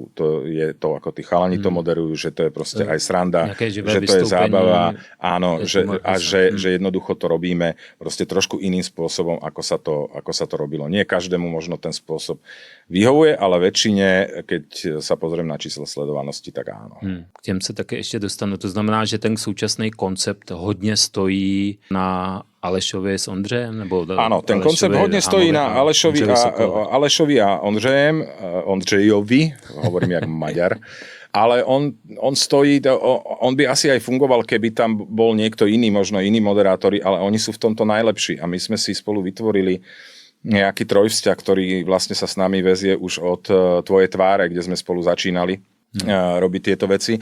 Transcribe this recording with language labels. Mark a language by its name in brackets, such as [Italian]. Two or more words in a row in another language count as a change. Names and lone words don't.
[Slovak] To je to, ako tí chalani to moderujú, že to je proste aj sranda, že to je zábava. Áno, že jednoducho to robíme proste trošku iným spôsobom, ako sa to robilo. Nie každému možno ten spôsob vyhovuje, ale väčšine, keď sa pozriem na číslo sledovanosti, tak áno. [Czech] K těm se také ještě dostanu. To znamená, že ten současný koncept hodně stojí na Alešovi s Ondřejem? [Slovak] Áno, ten koncept hodne stojí na Alešovi a Ondřejovi, hovorím jak Maďar, ale on stojí, on by asi aj fungoval, keby tam bol niekto iný, možno iní moderátori, ale oni sú v tomto najlepší a my sme si spolu vytvorili nejaký trojvzťah, ktorý vlastne sa s nami vezie už od Tvojej tváre, kde sme spolu začínali robiť tieto veci.